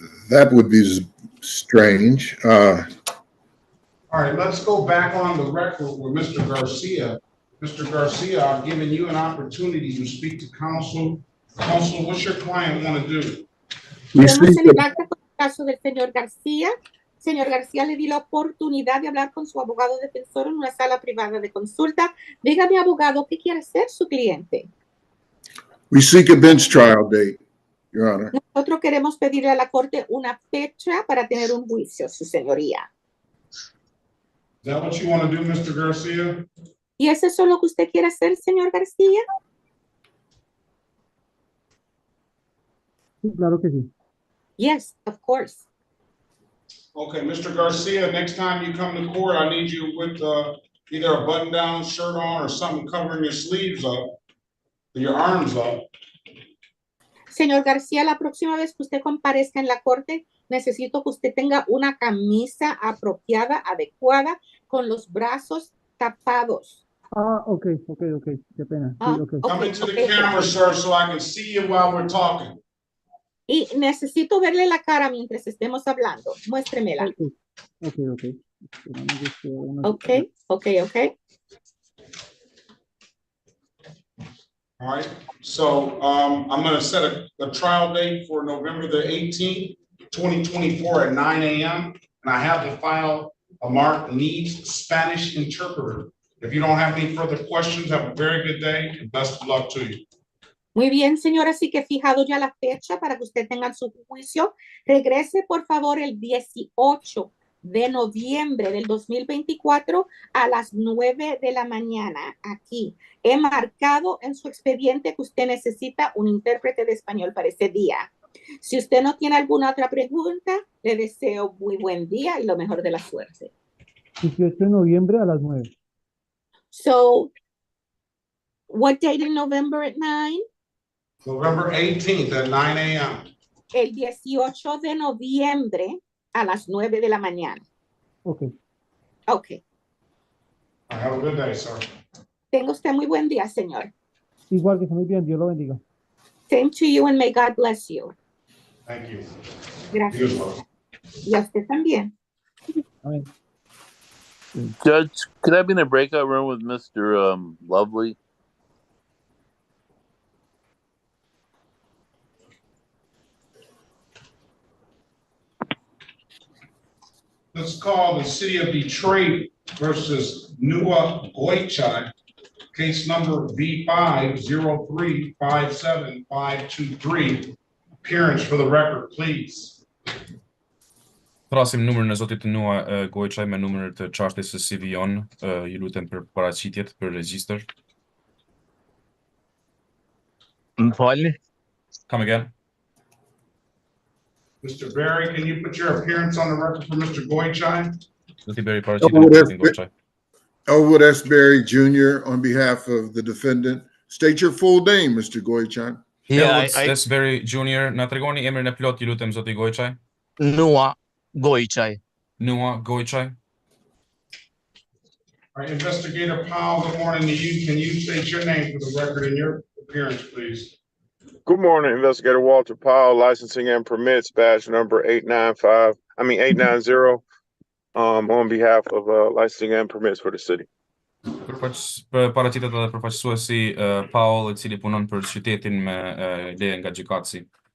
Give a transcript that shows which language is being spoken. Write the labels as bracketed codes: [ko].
[en] That would be strange. All right, let's go back on the record with Mr. Garcia. Mr. Garcia, I've given you an opportunity to speak to counsel. Counsel, what's your client want to do? [es] Vemos el acta con el caso del señor García. Señor García, le di la oportunidad de hablar con su abogado defensor en una sala privada de consulta. Dígame, abogado, ¿qué quiere hacer su cliente? [en] We seek a bench trial date, Your Honor. [es] Nosotros queremos pedirle a la corte una fecha para tener un juicio, su señoría. [en] Is that what you want to do, Mr. Garcia? [es] ¿Y eso es lo que usted quiere hacer, señor García? Sí, claro que sí. [en] Yes, of course. Okay, Mr. Garcia, next time you come to court, I need you with either a button-down shirt on or something covering your sleeves up, your arms up. [es] Señor García, la próxima vez que usted comparezca en la corte, necesito que usted tenga una camisa apropiada, adecuada, con los brazos tapados. Ok, qué pena. Sí, okay. [en] Come into the camera, sir, so I can see you while we're talking. [es] Y necesito verle la cara mientras estemos hablando. Muéstremela. [en] Okay. All right, so I'm going to set a trial date for November the 18th, 2024 at 9 a.m. And I have the file marked needs Spanish interpreter. If you don't have any further questions, have a very good day and best of luck to you. [es] Muy bien, señora, así que he fijado ya la fecha para que usted tenga su juicio. Regrese, por favor, el 18 de noviembre del 2024 a las 9 de la mañana aquí. He marcado en su expediente que usted necesita un intérprete de español para ese día. Si usted no tiene alguna otra pregunta, le deseo muy buen día y lo mejor de la suerte. 18 de noviembre a las 9. [en] So, what date in November at 9? November 18th at 9 a.m. [es] El 18 de noviembre a las 9 de la mañana. [en] Ok. Ok. Have a good day, sir. [es] Tenga usted muy buen día, señor. Igual que se muy bien, Dios lo bendiga. [en] Same to you and may God bless you. Thank you. [es] Gracias. Y a usted también. Amén. [en] Judge, could I be in a breakout room with Mr. Lovely? Let's call the city of Detroit versus Nua Goichai, case number V503-57523. Appearance for the record, please. [sq] Thrasim numrin e zotit Nua Goiçaj me numrin të çështjes së CV-on. Ju lutem për paraqitjet për regjistër. Falni. [en] Come again. Mr. Berry, can you put your appearance on the record for Mr. Goichai? [sq] Do t'i bëri paraqitjen e zotit Goiçaj. [en] Elwood S. Berry Jr. on behalf of the defendant. State your full name, Mr. Goichan. [sq] Elwood S. Berry Jr. Na tregoni emrin e plot, ju lutem zoti Goiçaj. Nua Goiçaj. Nua Goiçaj. [en] All right, Investigator Powell, good morning to you. Can you state your name for the record and your appearance, please? Good morning, Investigator Walter Powell, licensing and permits, badge number 890, on behalf of licensing and permits for the city. [sq] Paraqitet edhe përfaqësuesi Paul, I cili punon për qytetin me leje nga gjykatësi.